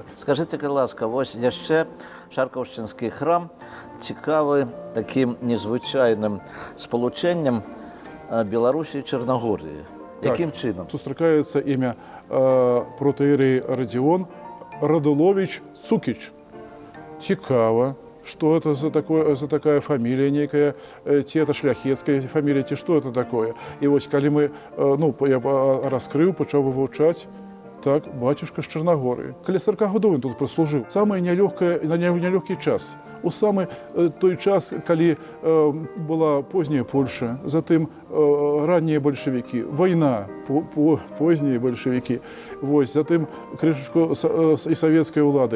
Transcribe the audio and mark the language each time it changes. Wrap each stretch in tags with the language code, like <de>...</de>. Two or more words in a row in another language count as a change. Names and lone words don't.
<be>Скажыце, калі ласка, вось яшчэ Шаркаўшчынскі храм цікавы такім незвычайным спалучэннем Беларусі і Чарнагорыі. Яким чынам? Сустракаецца імя протоіерей Радзіон Радулович Цукіч. Цікава,</be> <ru>что это за такая фамилия некая, ці это шляхецкая фамилия, ці что это такое.</ru> <be>І вось калі мы, я раскрыў, пачаў вывучаць, так, батюшка з Чарнагорыі. Каля 40 гадоў ён тут праслужыў. Самый нелёгкі час. У самы той час, калі была позняя Польша, затым раннія бальшавікі, вайна, познія бальшавікі, вось, затым крышачку і савецкай улады.</be>